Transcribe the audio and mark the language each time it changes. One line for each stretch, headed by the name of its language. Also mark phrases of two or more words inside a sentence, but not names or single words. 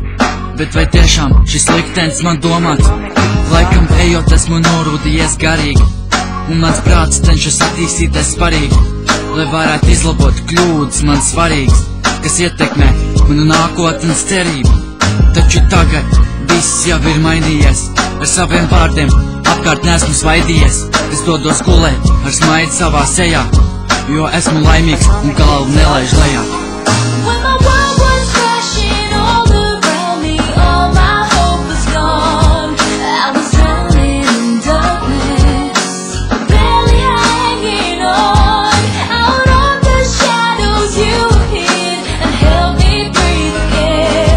Latvian: Bet vai tiešām šis liktenis man domāts? Laikam ejot esmu norūdījies garīgi, un mans prāts cenšas attīstīties svarīgi, lai varētu izlabot kļūdas man svarīgas, kas ietekmē manu nākotnes cerību. Taču tagad viss jau ir mainījies, ar saviem vārdiem apkārt nesmu svaidījies. Es dodos gulēt ar smaidu savā sejā, jo esmu laimīgs un galvu nelaiž lejā.
English: When my world was crashing all around me, all my hope was gone. I was drowning in darkness, barely hanging on. Out of the shadows you appeared and helped me breathe again.